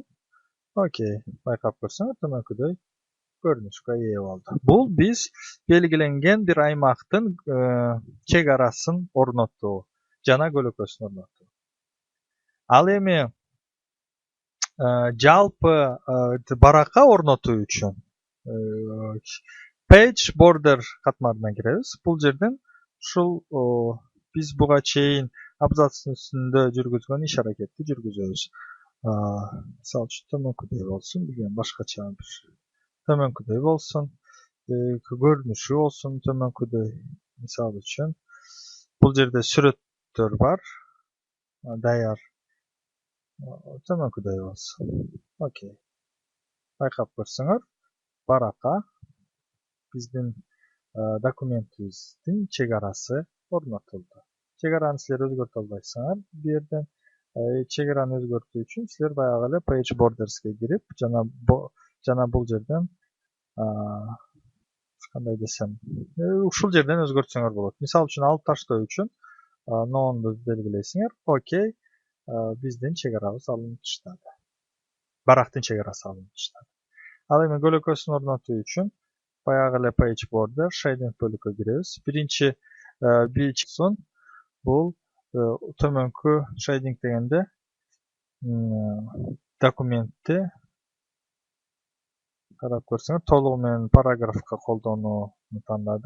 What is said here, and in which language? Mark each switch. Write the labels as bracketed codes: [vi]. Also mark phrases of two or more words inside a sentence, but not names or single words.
[ky] Окей, байкап көрсөңөр төмөнкүдөй көрүнүшкө ээ болду. Бул биз белгиленген бир аймактын чек арасын орнотуу, жана көлөкөсүн орнотуу. Ал эми жалпы баракка орнотуу үчүн [en] page border [ky] катмарына киребиз. Бул жерден ушул биз буга чейин абзацтын үстүндө жүргүзгөн иш аракетти жүргүзөбүз. Мисалы үчүн төмөнкүдөй болсун, деген башкача бир төмөнкүдөй болсун, көрүнүшү болсун төмөнкүдөй. Мисалы үчүн бул жерде сүрөттөр бар, даяр төмөнкүдөй болсун. Окей. Байкап көрсөңөр, баракка биздин документибиздин чек арасы орнотулду. Чек араны силер өзгөртө албайсыңар. Бу жерден чек араны өзгөртүү үчүн силер баягы эле [en] page borders'ке [ky] кирип, жана бул жерден кандай десем, ушул жерден өзгөртсөңөр болот. Мисалы үчүн алып таштоо үчүн no'ну белгилейсиңер. Окей. Биздин чек арабыз алынып таштады. Барактын чек арасы алынып таштады. Ал эми көлөкөсүн орнотуу үчүн баягы эле [en] page border shading [ky] бөлүккө киребиз. Биринчи бичсон бул төмөнкү shading дегенде документти карап көрсөңөр, толугу менен параграфка колдонууну тандадык.